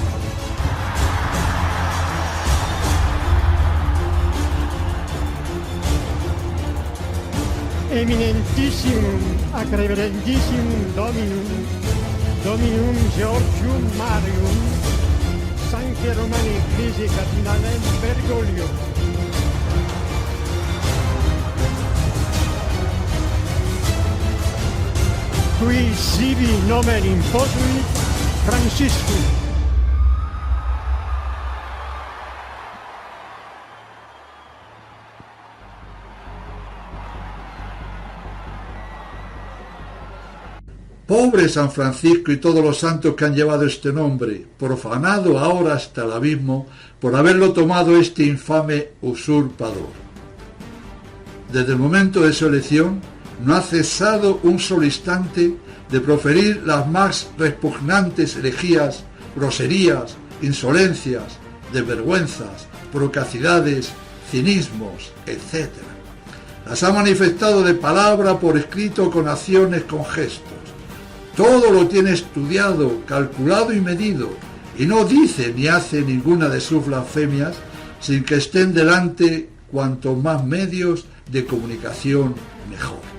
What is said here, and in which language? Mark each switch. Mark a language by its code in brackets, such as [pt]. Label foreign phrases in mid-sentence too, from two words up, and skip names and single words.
[la] Eminentissimum ac reverendissimum Dominum Georgium Marium, Sancte Romane Ecclesiae Cardinalem Bergoglio. Qui sibi nomen imposuit Franciscum. [es] Pobre San Francisco y todos los santos que han llevado este nombre, profanado ahora hasta el abismo por haberlo tomado este infame usurpador. Desde el momento de su elección, no ha cesado un solo instante de proferir las más repugnantes herejías, groserías, insolencias, desvergüenzas, procacidades, cinismos, etc. Las ha manifestado de palabra, por escrito, con acciones, con gestos. Todo lo tiene estudiado, calculado y medido, y no dice ni hace ninguna de sus blasfemias sin que estén delante cuantos más medios de comunicación mejor.